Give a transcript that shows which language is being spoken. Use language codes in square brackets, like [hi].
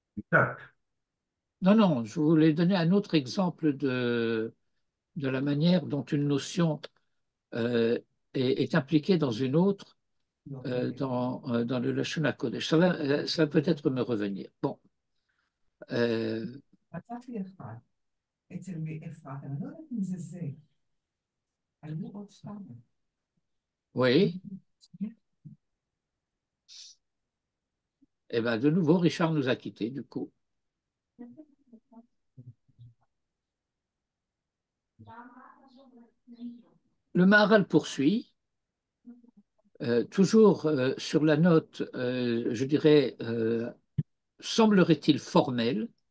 [fr] Tact. Non, non, je voulais donner un autre exemple de la manière dont une notion est impliquée dans une autre dans le Lashon HaKodesh. Ça va peut-être me revenir. Bon, euh, [he] מצאתי אחד, אצל אפרת, אני לא יודעת אם זה זה. היו עוד שתיים. [fr] oui, et ben de nouveau, Richard nous a quittés, du coup. Le Maharal poursuit, toujours sur la note, je dirais, semblerait-il formelle.